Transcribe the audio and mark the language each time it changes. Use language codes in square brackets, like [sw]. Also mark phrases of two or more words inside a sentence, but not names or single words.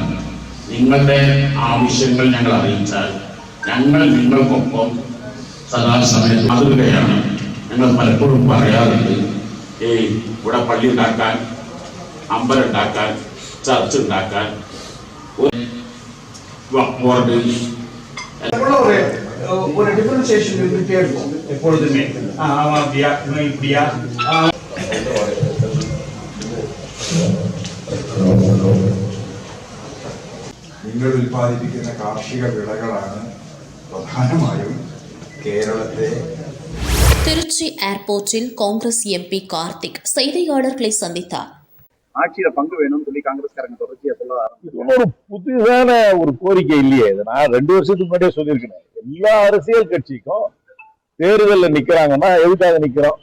[ml] നിങ്ങളുടെ ആവശ്യങ്ങൾ ഞങ്ങൾ അറിയിച്ചാൽ ഞങ്ങൾ നിങ്ങൾക്കൊപ്പം സദാസമയം മാതൃകയാണ്. ഞങ്ങൾ പലപ്പോഴും പറയാറുണ്ട്, ഇവിടെ പള്ളി ഉണ്ടാക്കാൻ, അമ്പലം ഉണ്ടാക്കാൻ, ചർച്ച് ഉണ്ടാക്കാൻ, ബോർഡ് [ta] ஒரு டிஃபரன்சியேஷன் இருந்துட்டே இருக்கும் எப்பொழுதுமே. அப்படியா இப்படியா. [ml] നിങ്ങൾ ഉൽപ്പാദിപ്പിക്കുന്ന കാർഷിക വിളകളാണ് പ്രധാനമായും കേരളത്തെ. [ta] திருச்சி ஏர்போர்ட்டில் காங்கிரஸ் எம்பி கார்த்திக் செய்தியாளர்களை சந்தித்தார். ஆட்சியில பங்கு வேணும்னு சொல்லி காங்கிரஸ்காரங்க தொடர்ச்சியா சொல்ல ஆரம்பிச்சு. ஒரு புதுசான ஒரு கோரிக்கை இல்லையே. நான் 2 வருஷத்துக்கு முன்னாடியே சொல்லியிருக்கேன். எல்லா அரசியல் கட்சிக்கும் தேர்தலில் நிக்கிறாங்கன்னா எதுக்காக நிக்கிறோம்?